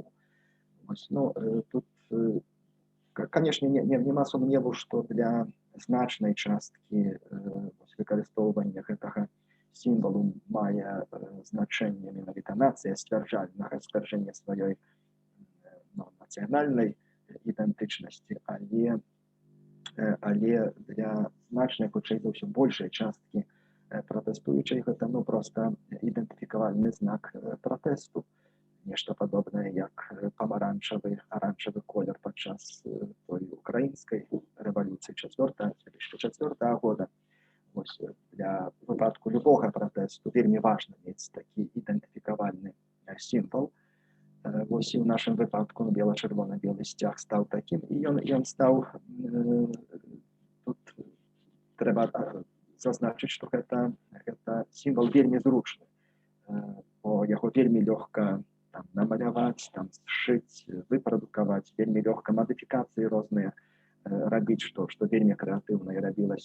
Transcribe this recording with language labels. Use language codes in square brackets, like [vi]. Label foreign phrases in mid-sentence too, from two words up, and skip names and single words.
[be] Ну, тут конечно, нема сумневу, што для значнай часткі выкарыстоўвання гэтага сімвалу мае значэнне менавіта нацыя сцвярджальнага сцвярджэння сваёй нацыянальнай ідэнтычнасці, але для значнай, хутчэй за ўсё, большай часткі пратэстуючай гэта проста ідэнтыфікавальны знак пратэсту. Нешта падобнае, як памаранчавы, аранжавы колер падчас той украінскай рэвалюцыі 2004 года. [uk] Ось для випадку любого [be] пратэсту вельмі важна мець такі ідэнтыфікавальны сімвал. Вось і ў нашым выпадку бела-чырвона-белы сцяг стаў такім, і ён стаў, тут трэба зазначыць, што гэта сімвал вельмі зручны, бо яго вельмі лёгка намаляваць, сшыць, выпрадукаваць, вельмі лёгка мадыфікацыі розныя рабіць, што вельмі крэатыўна і рабілася.